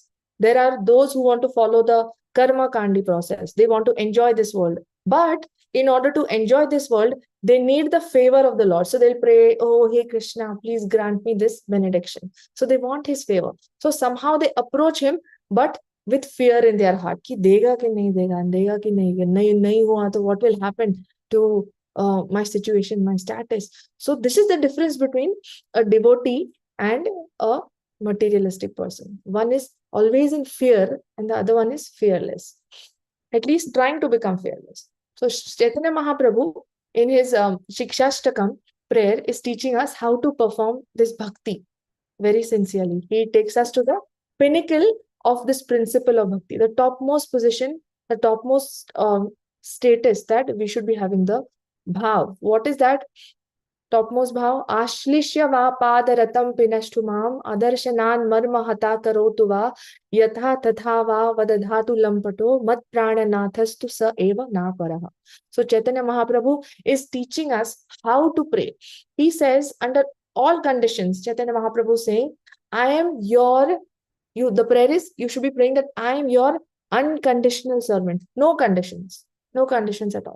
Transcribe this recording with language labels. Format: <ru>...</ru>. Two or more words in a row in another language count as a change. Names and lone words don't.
<en>There are those who want to follow the</en> <sa>कर्म काण्डी</sa> <en>process. They want to enjoy this world, but in order to enjoy this world, they need the favor of the Lord. So they'll pray, oh, hey Krishna, please grant me this benediction. So they want his favor. So somehow they approach him, but with fear in their heart.</en> <hi>कि देगा कि नहीं देगा, देगा कि नहीं हुआ,</hi> <en>to what will happen to my situation, my status. So this is the difference between a devotee and a materialistic person. One is always in fear, and the other one is fearless, at least trying to become fearless. So Chaitanya Mahaprabhu, in his Shikshashtakam prayer, is teaching us how to perform this bhakti very sincerely. He takes us to the pinnacle of this principle of bhakti, the topmost position, the topmost status that we should be having, the bhav. What is that topmost bhav?</en> <sa>आश्लिष्य वा पादरतां पिनष्टु माम् अदर्शनान् मर्म हतां करोतु वा यथा तथा वा विदधातु लम्पटो मत् प्राणनाथस्तु स एव न परः.</sa> <en>So Chaitanya Mahaprabhu is teaching us how to pray. He says, under all conditions, Chaitanya Mahaprabhu is saying, I am the prayer is, you should be praying that I am your unconditional servant. No conditions at all.</en>